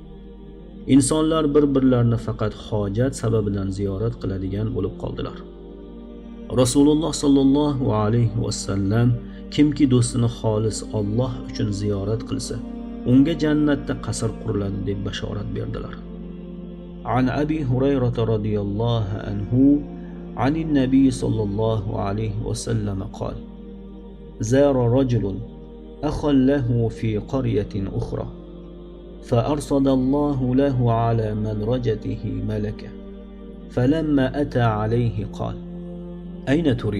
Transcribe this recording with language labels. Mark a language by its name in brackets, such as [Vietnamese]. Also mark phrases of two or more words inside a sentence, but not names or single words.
[Uzbek] Insonlar bir-birlarini faqat hojat sababidan ziyorat qiladigan bo'lib qoldilar. Rasululloh [Arabic] صلى الله عليه وسلم [Uzbek] kimki do'stini xolis Alloh uchun ziyorat qilsa, unga jannatda qasr quriladi deb bashorat berdilar. [Arabic] عن أبي هريرة رضي الله عنه عن النبي صلى الله عليه وسلم قال: زار رجل أخا له في قرية أخرى فأرصد الله له على مدرجته ملكا فلما أتى عليه قال: أين تريد؟